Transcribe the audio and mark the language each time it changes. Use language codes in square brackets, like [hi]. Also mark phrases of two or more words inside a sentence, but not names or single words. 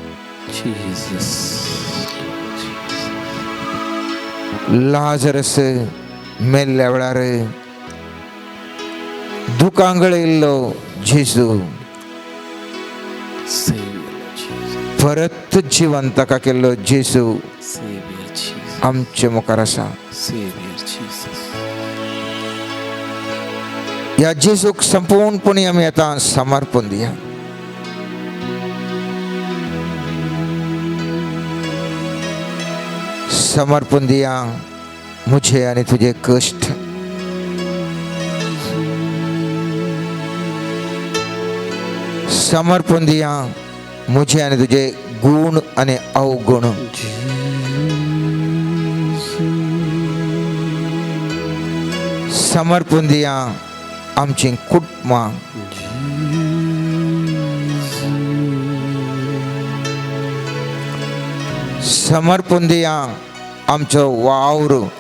[kok] लाजरस मेल्ल्या वेळार दुकां गळयल्लो जेसू परत जिवन ताका केल्लो जेसू आमचे मुखार आसा. ह्या जेसूक संपूर्णपणे आमी आतां समर्पण दिया. समर्पण दिया मुझे आनी तुझे कष्ट. समर्पण दिया मुझे आनी तुझे गुण आनी अवगुण. समर्पण दिया आमची कुटुंबां. समर्पण दिया आमचो वावर.